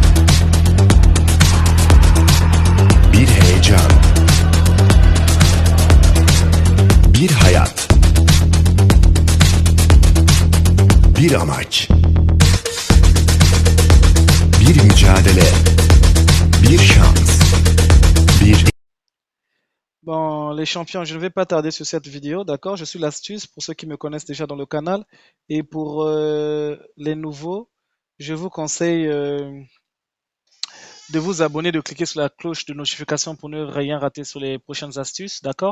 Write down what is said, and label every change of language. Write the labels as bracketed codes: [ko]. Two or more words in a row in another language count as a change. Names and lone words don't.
[tr] Bir heyecan. Bir hayat. Bir amaç. Bir mücadele. Bir şans. Bir... [fr] Bon, les champions, je ne vais pas tarder sur cette vidéo, d'accord? Je suis l'astuce pour ceux qui me connaissent déjà dans le canal. Et pour les nouveaux, je vous conseille de vous abonner, de cliquer sur la cloche de notification pour ne rien rater sur les prochaines astuces, d'accord?